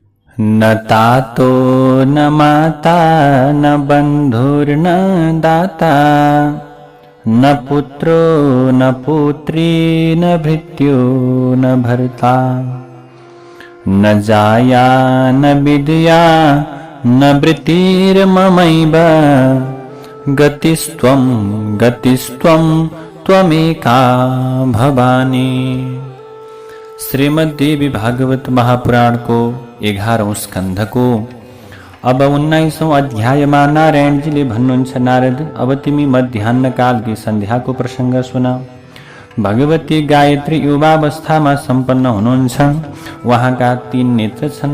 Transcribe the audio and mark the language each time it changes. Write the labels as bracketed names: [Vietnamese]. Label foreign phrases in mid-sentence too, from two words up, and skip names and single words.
[Sanskrit] न तातो न माता न बन्धुर्न दाता न पुत्रो न पुत्री न भृत्यो न भर्ता न जाया न विद्या न वृत्तिर्ममैव गतिस्त्वं गतिस्त्वं त्वमेका भवानी। [Nepali] श्रीमद्देवी भागवत महापुराण को 11औं स्कन्ध को अब 19औं अध्यायमा नारायणजीले भन्नुहुन्छ, नारद अब तिमी मध्याह्न कालकी सन्ध्याको प्रसङ्ग सुन। भगवती गायत्री युवावस्थामा सम्पन्न हुनुहुन्छ। उहाँका 3 नेत्र छन्।